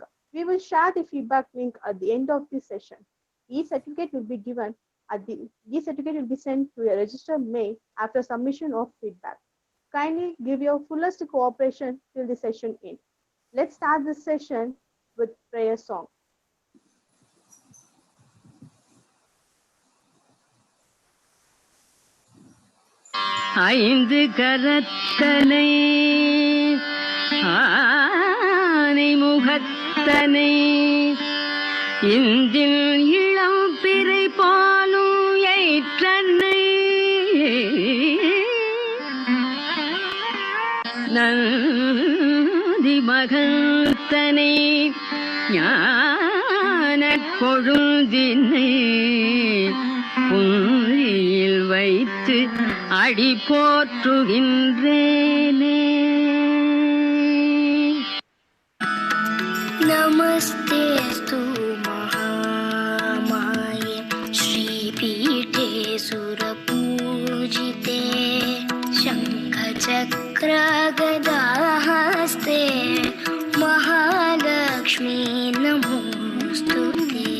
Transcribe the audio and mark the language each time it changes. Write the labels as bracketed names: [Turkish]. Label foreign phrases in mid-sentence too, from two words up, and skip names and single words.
[English] We will share the feedback link at the end of the session. Each certificate will be given each certificate will be sent to a registered mail after submission of feedback. Kindly give your fullest cooperation till the session ends. Let's start this session with prayer song. [Tamil] ஐந்து கரத்தனை ஆனை முகத்தனை இந்தில் இளம் பிறை பாலும் ஏற்றனை நந்தி மகத்தனை ஞானக் கொழுந்தினை புந்தியில் வைத்து அடி போற்றுகின்றேனே. [Sanskrit] नमस्तेऽस्तु महामाये श्रीपीठे सुरपूजिते शङ्खचक्रगदाहस्ते महालक्ष्मी नमोऽस्तुते।